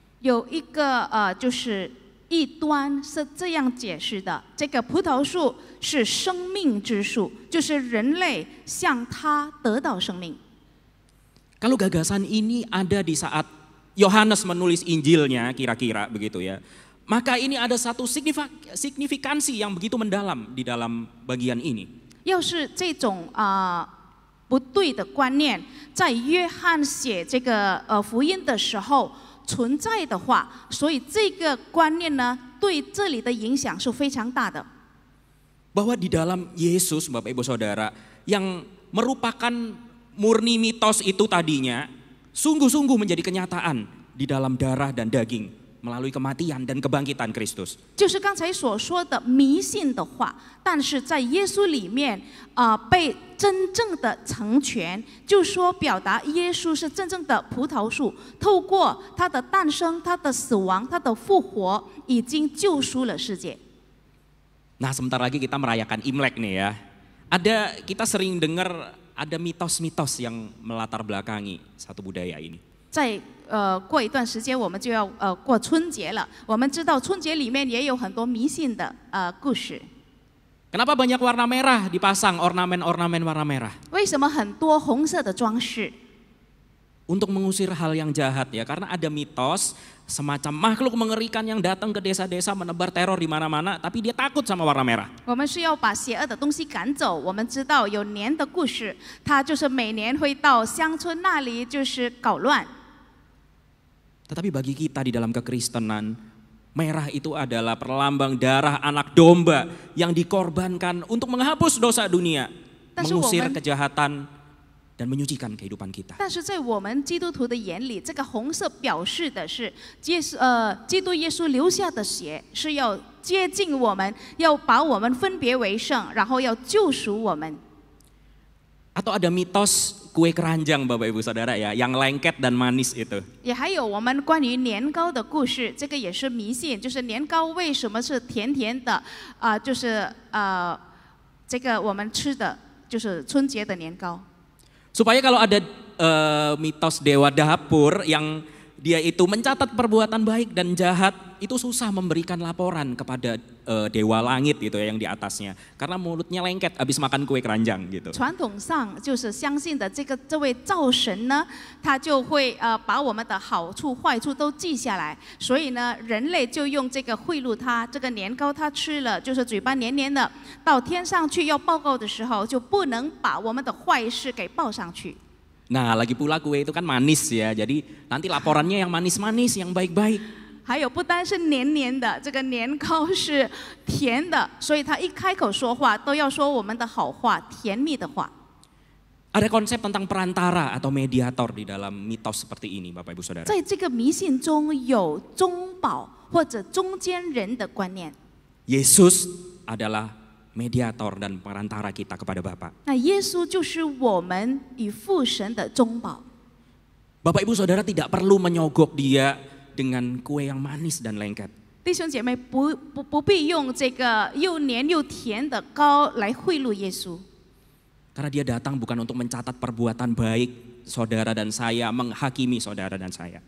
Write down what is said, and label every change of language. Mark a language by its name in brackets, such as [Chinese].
[Chinese] 有一个就是异端是这样解释的：这个葡萄树是生命之树，就是人类向它得到生命。 [Indonesian] Kalau gagasan ini ada di saat Yohanes menulis Injilnya kira-kira begitu ya, maka ini ada satu signifikansi yang begitu mendalam di dalam bagian ini. [Chinese] 要是这种不对的观念在约翰写这个福音的时候存在的话，所以这个观念呢，对这里的影响是非常大的。 [Indonesian] Bahwa di dalam Yesus, Bapak Ibu Saudara, yang merupakan murni mitos itu tadinya sungguh-sungguh menjadi kenyataan di dalam darah dan daging melalui kematian dan kebangkitan Kristus. [Chinese] 就是刚才所说的迷信的话，但是在耶稣里面被真正的成全，就说表达耶稣是真正的葡萄树，透过他的诞生、他的死亡、他的复活，已经救赎了世界。 [Indonesian] Nah, sebentar lagi kita merayakan Imlek nih ya. Kita sering dengar ada mitos-mitos yang melatar belakangi satu budaya ini. [Chinese] 再过一段时间，我们就要过春节了。我们知道春节里面也有很多迷信的故事。 [Indonesian] Kenapa banyak warna merah dipasang, ornamen-ornamen warna merah? [Chinese] 为什么很多红色的装饰？ [Indonesian] Untuk mengusir hal yang jahat ya, karena ada mitos semacam makhluk mengerikan yang datang ke desa-desa menebar teror di mana-mana, tapi dia takut sama warna merah. [Chinese] 我们是要把邪恶的东西赶走。我们知道有年的故事，他就是每年会到乡村那里，就是搞乱。 [Indonesian] Tetapi bagi kita di dalam kekristenan, merah itu adalah perlambang darah anak domba yang dikorbankan untuk menghapus dosa dunia, mengusir kejahatan dan menyucikan kehidupan kita. [Chinese] 但是在我们基督徒的眼里，这个红色表示的是基督耶稣留下的血，是要接近我们，要把我们分别为圣，然后要救赎我们。 [Indonesian] Atau ada mitos kue keranjang Bapak Ibu Saudara ya, yang lengket dan manis itu. [Chinese] 也还有我们关于年糕的故事，这个也是迷信，就是年糕为什么是甜甜的就是这个我们吃的就是春节的年糕。 [Indonesian] Supaya kalau ada mitos dewa dapur yang dia itu mencatat perbuatan baik dan jahat, itu susah memberikan laporan kepada dewa langit gitu ya yang di atasnya. Karena mulutnya lengket habis makan kue keranjang gitu. [Chinese] 传统上就是相信的这位灶神呢，他就会把我们的好处坏处都记下来，所以呢，人类就用这个贿赂他，这个年糕他吃了，就是嘴巴黏黏的，到天上去要报告的时候，就不能把我们的坏事给报上去。 [Indonesian] Nah lagi pula kue itu kan manis ya, jadi nanti laporannya yang manis-manis, yang baik-baik. [Chinese] 还有不单是黏黏的，这个年糕是甜的，所以他一开口说话都要说我们的好话，甜蜜的话。 [Indonesian] Ada konsep tentang perantara atau mediator di dalam mitos seperti ini, Bapak Ibu Saudara. [Chinese] 在这个迷信中有中保或者中间人的观念。 [Indonesian] Yesus adalah mediator dan perantara kita kepada Bapa. [Chinese] 那耶稣就是我们与父神的中保。 [Indonesian] Bapak Ibu Saudara tidak perlu menyogok dia dengan kue yang manis dan lengket. [Chinese] 弟兄姐妹，不必用这个又黏又甜的糕来贿赂耶稣， [Indonesian] Karena dia datang bukan untuk mencatat perbuatan baik saudara dan saya, menghakimi saudara dan saya.